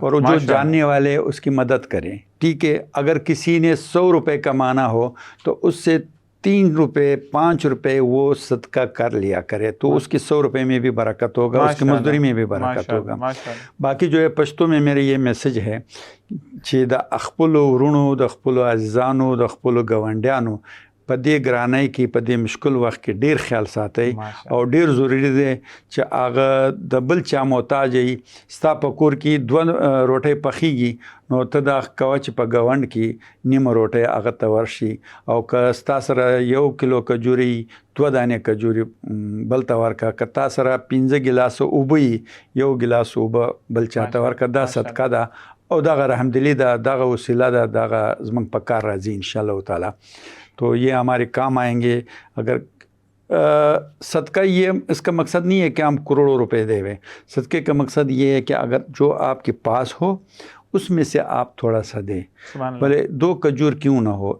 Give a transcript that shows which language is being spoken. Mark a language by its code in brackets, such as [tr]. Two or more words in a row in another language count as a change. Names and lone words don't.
[ur] اور جو جاننے والے اس کی مدد کریں. ٹھیک ہے. اگر کسی نے 100 روپے کمانا ہو تو اس سے 3 روپے 5 روپے وہ صدقہ کر لیا کرے، تو اس کی 100 روپے میں بھی برکت ہوگا، اس کی مزدوری میں بھی برکت ہوگا. باقی جو ہے پشتو میں میرے یہ میسج ہے [ps] چې د خپلو ورونو، د خپلو عزیزانو، د خپلو ګاونډیانو په دې ګرانۍ کې، په دې مشکل وخت کې ډیر خیال ساتئ، او ډیر ضروری دی چې هغه د بل چا محتاج وي. ستا په کور کې 2 روټۍ پخیږي، نو ته دا کوه چې په ګاونډ کې نیمه روټۍ هغه ته ورشي، او که ستا سره 1 کیلو کجوري 2 دانې کجوري بل ته ورکړه. که تا سره 5 ګیلاسه اوبه وي 1 ګیلاس اوبه بل چا ته ورکړه. دا صدقه ده او دغه رحمدلی ده، دغه وسیله ده، دغه زموږ په کار راځي [ar] انشاءاللہ تعالی. [ur] تو یہ ہمارے کام آئیں گے. اگر صدقہ، یہ اس کا مقصد نہیں ہے کہ ہم کروڑوں روپے دے ہوئے. صدقے کا مقصد یہ ہے کہ اگر جو آپ کے پاس ہو اس میں سے آپ تھوڑا سا دیں، بھلے 2 کھجور کیوں نہ ہو.